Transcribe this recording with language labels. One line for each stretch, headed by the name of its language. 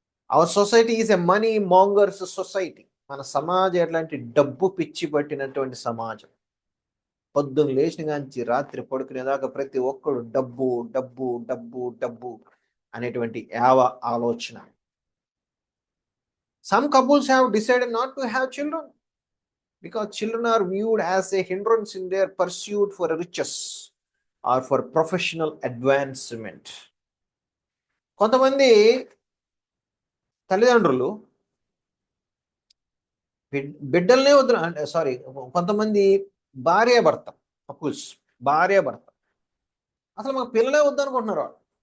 English: Our society is a money mongers society.
Telugu: మన సమాజం ఎట్లాంటి డబ్బు పిచ్చి పట్టినటువంటి సమాజం. పొద్దున్న లేచిన కాంచి రాత్రి పడుకునేదాకా ప్రతి ఒక్కడు డబ్బు, డబ్బు, డబ్బు, డబ్బు అనేటువంటి ఆలోచన.
English: Some couples have decided not to have children because children are viewed as a hindrance in their pursuit for riches or for professional advancement.
Telugu: కొంతమంది తల్లిదండ్రులు బిడ్డలనే వద్దు అంటే సారీ, కొంతమంది భార్యాభర్త కపుల్స్, భార్యాభర్త అసలు మాకు పిల్లలే వద్దు అనుకుంటున్నారు వాళ్ళు.